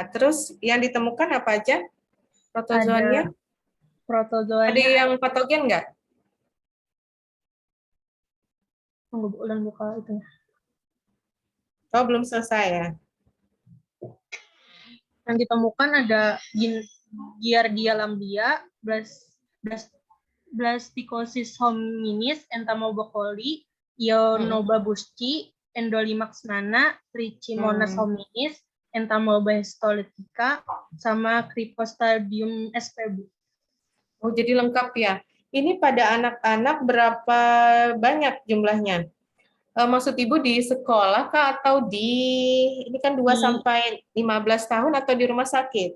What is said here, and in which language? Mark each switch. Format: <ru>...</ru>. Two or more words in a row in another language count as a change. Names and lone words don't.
<id>Terus yang ditemukan apa aja? Protozoannya? Protozoannya Ada yang patogen nggak? Tunggu, ulang buka itu. Oh, belum selesai ya? Yang ditemukan ada Giardia lamblia, Blasticosis hominis, Entomobacoli, Ionobabusci, Endolimax nana, Trichimonas hominis, Entomobastolitica, sama Cryptosporidium sp. Oh, jadi lengkap ya. Ini pada anak-anak berapa banyak jumlahnya? Maksud Ibu di sekolah kah atau ini kan 2 sampai 15 tahun atau di rumah sakit?</id>